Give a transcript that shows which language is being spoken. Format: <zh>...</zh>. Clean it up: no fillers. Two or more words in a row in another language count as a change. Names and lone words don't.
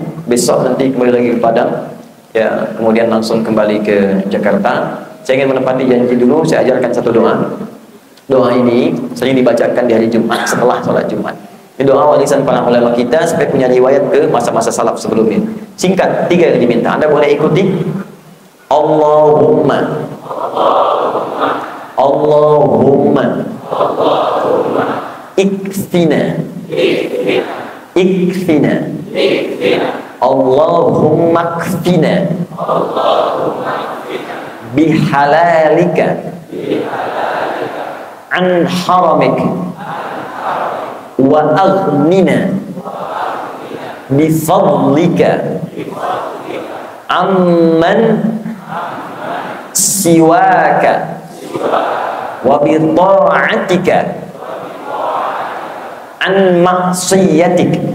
<id>Besok nanti kembali lagi ke Padang. Ya, kemudian langsung kembali ke Jakarta. Saya ingin menepati janji dulu, saya ajarkan satu doa. Doa ini sering dibacakan di hari Jumat setelah sholat Jumat. Ini doa warisan para ulama kita sampai punya riwayat ke masa-masa salaf sebelumnya. Singkat, 3 yang diminta. Anda boleh ikuti.</id> <ar>اللهم اكفنا اللهم اكفنا بحلالك عن حرامك وأغننا بفضلك عمن سواك وبطاعتك عن معصيتك.</ar>